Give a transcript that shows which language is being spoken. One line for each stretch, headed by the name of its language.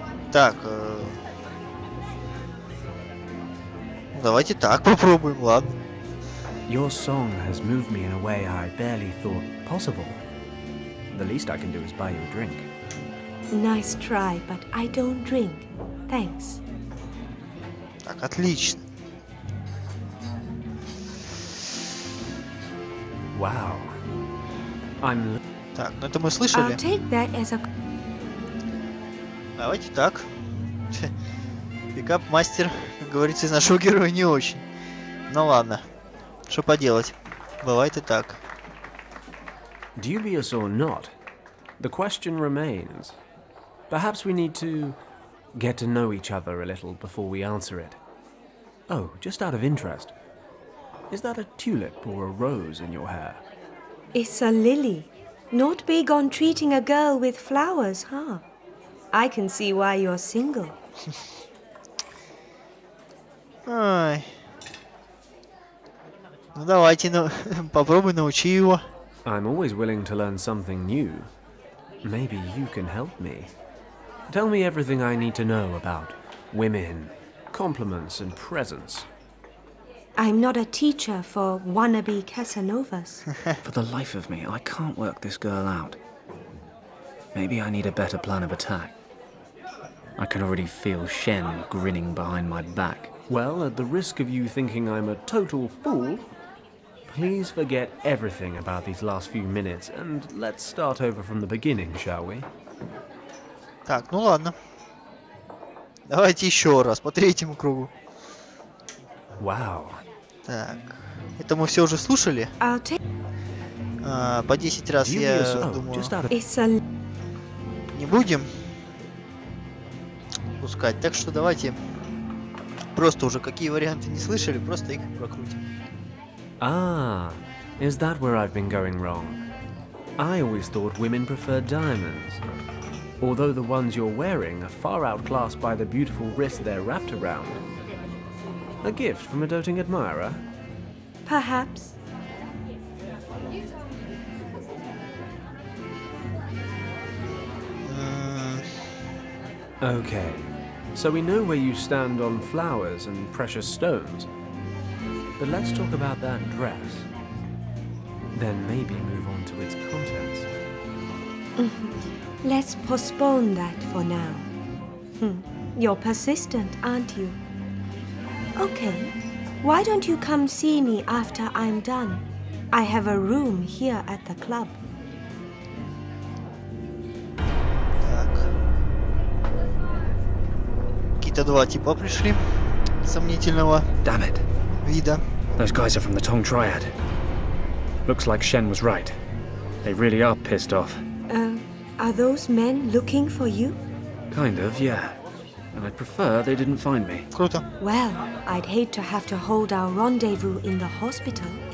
Russian: Так, давайте так попробуем, ладно.
English: Your song has moved me in a way I barely thought possible. The least I can do is buy you a drink. Nice try, but I don't drink. Thanks.
Russian: Так, отлично.
English: Wow. I'm...
Russian: Так, ну это мы слышали.
English: I'll take that as a...
Russian: Давайте так. Пикап-мастер, как говорится, из нашего героя не очень. Ну ладно. Что поделать? Бывает и так.
English: Dubious or not, the question remains. Perhaps we need to get to know each other a little before we answer it. Oh, just out of interest, is that a tulip or a rose in your hair? It's a lily. Not big on treating a girl with flowers, huh? I can see why you're single. Ай.
Russian: Ну давайте, попробуй научи его.
English: I'm always willing to learn something new. Maybe you can help me. Tell me everything I need to know about women, compliments and presents. I'm not a teacher for wannabe Casanovas. For the life of me, I can't work this girl out. Maybe I need a better plan of attack. I can already feel Shen grinning behind my back. Well, at the risk of you thinking I'm a total fool, please forget everything about these last few minutes and let's start over from the beginning, shall we?
Russian: Так, ну ладно. Давайте еще раз по третьему кругу.
English: Wow.
Russian: Так, это мы все уже слушали. По 10 раз я думаю, не будем пускать. Так что давайте просто уже какие варианты не слышали, просто их прокрутим.
English: Ah, is that where I've been going wrong? I always thought women preferred diamonds. Although the ones you're wearing are far outclassed by the beautiful wrist they're wrapped around. A gift from a doting admirer? Perhaps. Okay, so we know where you stand on flowers and precious stones. But let's talk about that dress. Then maybe move on to its contents. Let's postpone that for now. You're persistent, aren't you? Okay, why don't you come see me after I'm done? I have a room here at the club.
Russian: Какие-то два типа пришли сомнительного вида.
English: Those guys are from the Tong Triad. Looks like Shen was right. They really are pissed off. Are those men looking for you? Kind of, yeah. And I'd prefer they didn't find me.
Russian: Круто.
English: Well, I'd hate to have to hold our rendezvous in the hospital.